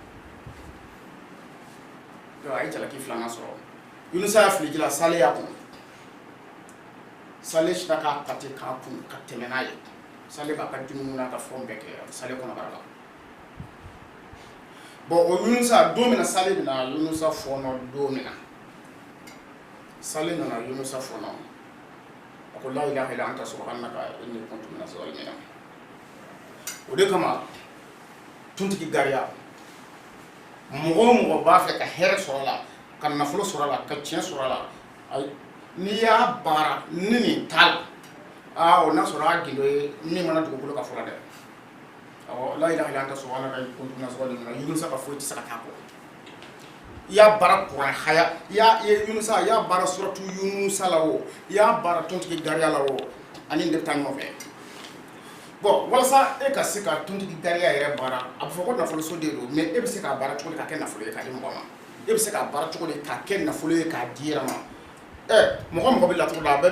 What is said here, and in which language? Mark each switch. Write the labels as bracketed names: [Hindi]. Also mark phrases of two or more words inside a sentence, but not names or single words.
[Bambara] donc a ye jalaki filanan sɔrɔ Yunusa y'a fili ji la Sale y'a kun Sale sita k'a ta ten k'a kun ka tɛmɛ n'a ye Sale b'a ka dumuni n'a ka fɛnw bɛɛ kɛ Sale kɔnɔbara la bon o Yunusa don min na Sale bɛna Yunusa fɔɔnɔ don min na Sale nana Yunusa fɔɔnɔ a ko [Arabic] لا إله إلا أنت سبحانك إني كنت من الظالمين [Bambara] o de kama tuntigi gariya mɔgɔ o mɔgɔ b'a fɛ ka hɛrɛ sɔrɔ a la ka nafolo sɔrɔ a la ka tiɲɛ sɔrɔ a la n'i y'a baara ni nin t'a la o n'a sɔrɔ a gindo ye min mana dugukolo ka fɔlɔ dɛ awɔ [Arabic] لا إله إلا أنت سبحانك إني كنت من الظالمين [Bambara] Yunusa ka foyi tɛ se ka k'a kɔ i y'a baara kuran haya i y'a baara suratu Yunusa la o i y'a baara tontigi gariya la o ani de bɛ taa ɲɔgɔn fɛ bon walasa e ka se ka tontigi gariya yɛrɛ baara a bɛ fɔ ko nafoloso de don mais e bɛ se k'a baara cogo di ka kɛ nafolo ye k'a di mɔgɔ ma e bɛ se k'a baara cogo di ka kɛ nafolo ye k'a di yɛrɛ ma mɔgɔ bɛ laturu la a bɛɛ